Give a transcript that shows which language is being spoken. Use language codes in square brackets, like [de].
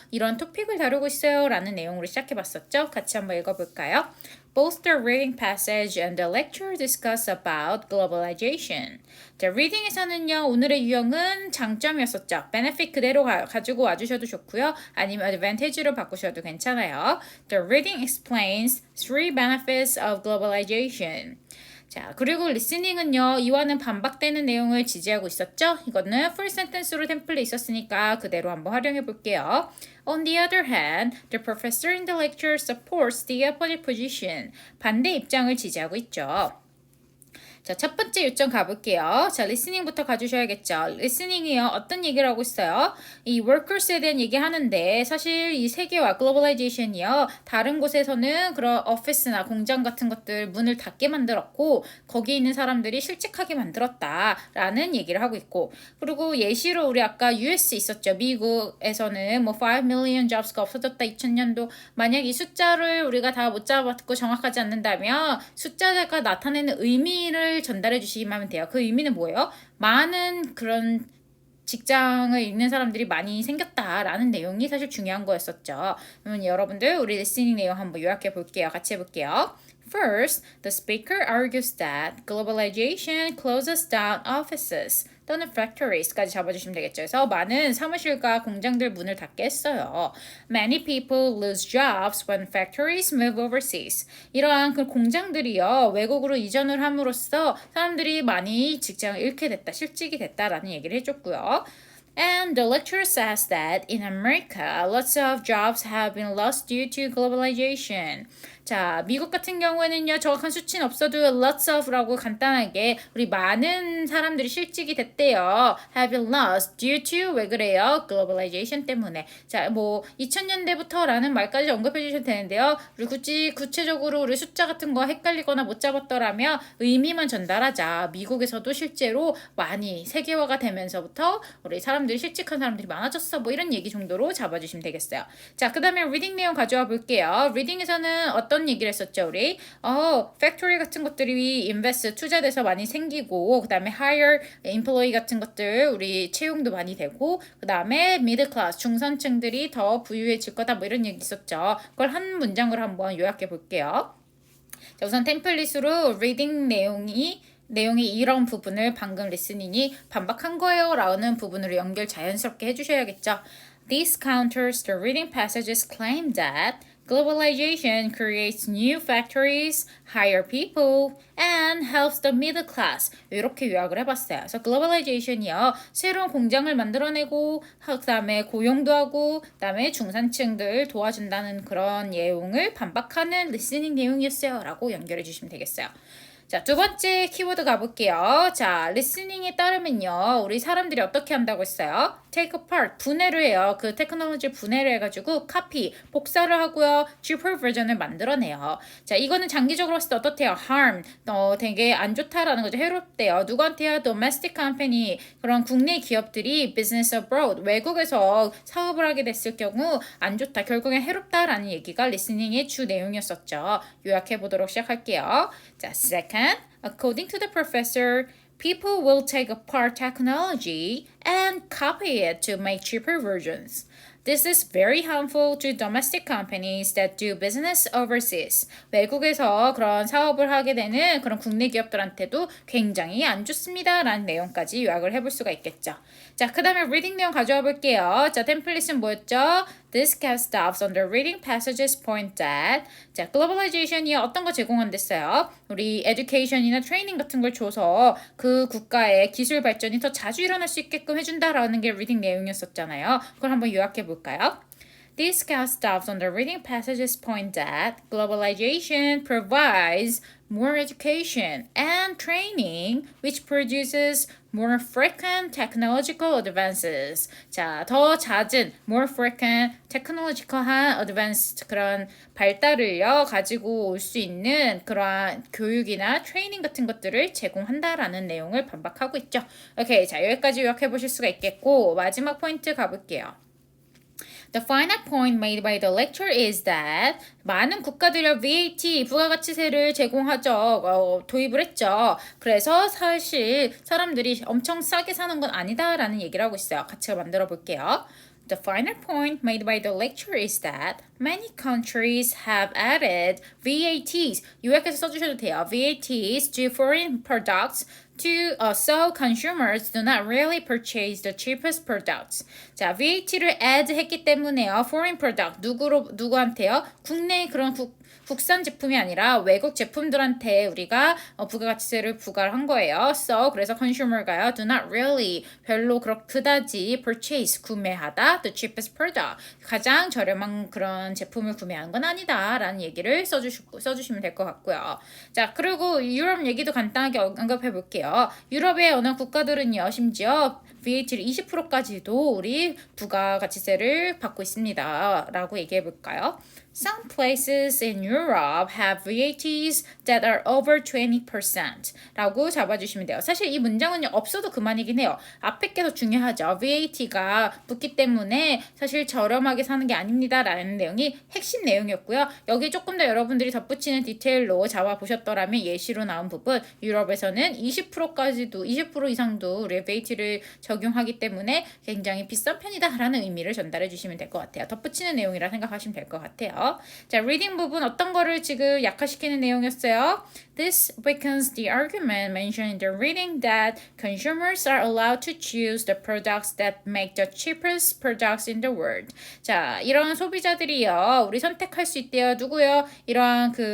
[ko] 이런 토픽을 다루고 있어요 라는 내용으로 시작해봤었죠. 같이 한번 읽어볼까요? [en] Both the reading passage and the lecture discuss about globalization. [ko] 자, reading에서는요. 오늘의 유형은 장점이었었죠. benefit 그대로 가지고 와주셔도 좋고요. 아니면 advantage로 바꾸셔도 괜찮아요. [en] The reading explains three benefits of globalization. [ko] 자, 그리고 listening은요, 이와는 반박되는 내용을 지지하고 있었죠? 이거는 full sentence로 템플릿 있었으니까 그대로 한번 활용해 볼게요. [en] On the other hand, the professor in the lecture supports the opposite position. [ko] 반대 입장을 지지하고 있죠. 자, 첫 번째 요점 가볼게요. 자, 리스닝부터 가주셔야겠죠. 리스닝이요. 어떤 얘기를 하고 있어요? 이 workers에 대한 얘기 하는데 사실 이 세계화, 글로벌라이제이션이요. 다른 곳에서는 그런 오피스나 공장 같은 것들 문을 닫게 만들었고 거기 있는 사람들이 실직하게 만들었다라는 얘기를 하고 있고 그리고 예시로 우리 아까 US 있었죠. 미국에서는 뭐 5 million jobs가 없어졌다 2000년도 만약 이 숫자를 우리가 다 못 잡았고 정확하지 않는다면 숫자가 나타내는 의미를 전달해 주시기만 하면 돼요. 그 의미는 뭐예요? 많은 그런 직장을 잃는 사람들이 많이 생겼다라는 내용이 사실 중요한 거였었죠. 그러면 여러분들 우리 리스닝 내용 한번 요약해 볼게요. 같이 해볼게요. [en] First, the speaker argues that globalization closes down offices [ko] 또는 factories까지 잡아주시면 되겠죠. 그래서 많은 사무실과 공장들 문을 닫게 했어요. [en] Many people lose jobs when factories move overseas. [ko] 이러한 그 공장들이요. 외국으로 이전을 함으로써 사람들이 많이 직장을 잃게 됐다, 실직이 됐다라는 얘기를 해줬고요. [en] And the lecturer says that in America, lots of jobs have been lost due to globalization. [ko] 자, 미국 같은 경우에는요, 정확한 수치는 없어도 lots of라고 간단하게 우리 많은 사람들이 실직이 됐대요. [en] have been lost due to [ko] 왜 그래요? globalization 때문에. 자, 뭐 2000년대부터라는 말까지 언급해 주셔도 되는데요. 우리 구체적으로 우리 숫자 같은 거 헷갈리거나 못 잡았더라면 의미만 전달하자. 미국에서도 실제로 많이 세계화가 되면서부터 우리 사람들이 실직한 사람들이 많아졌어. 뭐 이런 얘기 정도로 잡아주시면 되겠어요. 자, 그 다음에 리딩 내용 가져와 볼게요. 리딩에서는 어떤 얘기를 했었죠, 우리? 팩토리 같은 것들이 invest, 투자돼서 많이 생기고, 그 다음에 hire, employee 같은 것들, 우리 채용도 많이 되고, 그 다음에 middle class, 중산층들이 더 부유해질 거다, 뭐 이런 얘기 있었죠. 그걸 한 문장으로 한번 요약해 볼게요. 자, 우선 템플릿으로 리딩 내용이 이런 부분을 방금 리스닝이 반박한 거예요 라는 부분으로 연결 자연스럽게 해주셔야겠죠. [en] This counters the reading passage's claim that globalization creates new factories, hire people, and helps the middle class. [ko] 이렇게 요약을 해봤어요. 그래서 globalization이요. 새로운 공장을 만들어내고 그 다음에 고용도 하고 그 다음에 중산층들 도와준다는 그런 내용을 반박하는 리스닝 내용이었어요. 라고 연결해 주시면 되겠어요. 자, 두 번째 키워드 가볼게요. 자, 리스닝에 따르면요. 우리 사람들이 어떻게 한다고 했어요? take apart, 분해를 해요. 그 테크놀로지 분해를 해가지고 copy, 복사를 하고요. cheaper 버전을 만들어내요. 자, 이거는 장기적으로 봤을 때 어떻대요? harm, 되게 안 좋다라는 거죠. 해롭대요. 누구한테요? domestic company, 그런 국내 기업들이 business abroad, 외국에서 사업을 하게 됐을 경우 안 좋다. 결국엔 해롭다라는 얘기가 리스닝의 주 내용이었었죠. 요약해 보도록 시작할게요. [en] 자, second, according to the professor, people will take apart technology and copy it to make cheaper versions. This is very harmful to domestic companies that do business overseas. [ko] 외국에서 그런 사업을 하게 되는 그런 국내 기업들한테도 굉장히 안 좋습니다. 라는 내용까지 요약을 해볼 수가 있겠죠. 자, 그 다음에 리딩 내용 가져와 볼게요. 자, 템플릿은 뭐였죠? [en] This cast stops on the reading passages point that [ko] 자, globalization이 어떤 거 제공한댔어요? 우리 education이나 트레이닝 같은 걸 줘서 그 국가의 기술 발전이 더 자주 일어날 수 있게끔 해준다라는 게 리딩 내용이었었잖아요. 그걸 한번 요약해 볼까요? [en] This cast stops on the reading passages point that globalization provides more education and training, which produces more frequent technological advances. [ko] 자, 더 잦은 more frequent technological한 advanced 그런 발달을요 가지고 올 수 있는 그러한 교육이나 트레이닝 같은 것들을 제공한다라는 내용을 반박하고 있죠. 오케이, 자 여기까지 요약해 보실 수가 있겠고 마지막 포인트 가볼게요. [en] The final point made by the lecture is that [ko] 많은 국가들이 VAT 부가가치세를 제공하죠. 도입을 했죠. 그래서 사실 사람들이 엄청 싸게 사는 건 아니다라는 얘기를 하고 있어요. 같이 만들어 볼게요. [en] The final point made by the lecture is that many countries have added VATs. [ko] 요약해서 써주셔도 돼요. [en] VATs to foreign products so consumers do not really purchase the cheapest products. [ko] 자, VAT를 add 했기 때문에요. foreign product 누구한테요? 국내 그런 국산 제품이 아니라 외국 제품들한테 우리가 부가가치세를 부과를 한 거예요. So 그래서 consumer가요. [en] do not really [ko] 별로 그다지 purchase 구매하다 [en] the cheapest product [ko] 가장 저렴한 그런 제품을 구매하는 건 아니다라는 얘기를 써주시면 될 것 같고요. 자, 그리고 유럽 얘기도 간단하게 언급해 볼게요. 유럽의 어느 국가들은요, 심지어 VAT를 20%까지도 우리 부가가치세를 받고 있습니다. 라고 얘기해 볼까요? [en] Some places in Europe have VATs that are over 20% [ko] 라고 잡아주시면 돼요. 사실 이 문장은 없어도 그만이긴 해요. 앞에 게 더 중요하죠. VAT가 붙기 때문에 사실 저렴하게 사는 게 아닙니다. 라는 내용이 핵심 내용이었고요. 여기 조금 더 여러분들이 덧붙이는 디테일로 잡아보셨더라면 예시로 나온 부분 유럽에서는 20%까지도 20% 이상도 우리 VAT를 적용하기 때문에 굉장히 비싼 편이다 라는 의미를 전달해 주시면 될 것 같아요. 덧붙이는 내용이라 생각하시면 될 것 같아요. 자, 리딩 부분 어떤 거를 지금 약화시키는 내용이었어요? [en] This weakens the argument mentioned in the reading that consumers are allowed to choose the products that make the cheapest products in the world. [ko] 자, 이런 소비자들이요, 우리 선택할 수 있대요. 누구요? 이러한